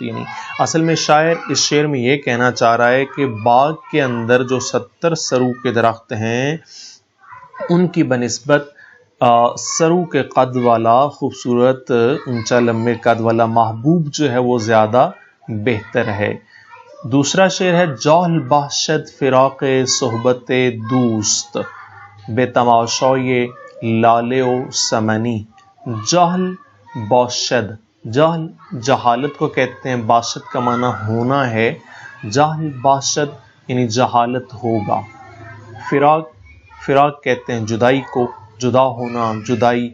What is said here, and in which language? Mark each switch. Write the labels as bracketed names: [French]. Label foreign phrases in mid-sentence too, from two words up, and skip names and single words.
[Urdu] یعنی اصل میں شاعر اس شعر میں یہ کہنا چاہ رہا ہے کہ باغ کے اندر جو 70 سرو کے درخت ہیں ان کی بنسبت سرو کے قد والا خوبصورت اونچا لمبے قد والا محبوب جو ہے وہ زیادہ بہتر ہے۔ دوسرا شعر ہے [Persian] جوہل بخشد فراق صحبت دوست، بے تماشائے لالے و سمنی۔ جہل باشد، [Urdu] جہل جہالت کو کہتے ہیں، باشد کا معنی ہونا ہے، [Persian] جہل باشد [Urdu] یعنی جہالت ہوگا۔ فراق، فراق کہتے ہیں جدائی کو، جدا ہونا، جدائی۔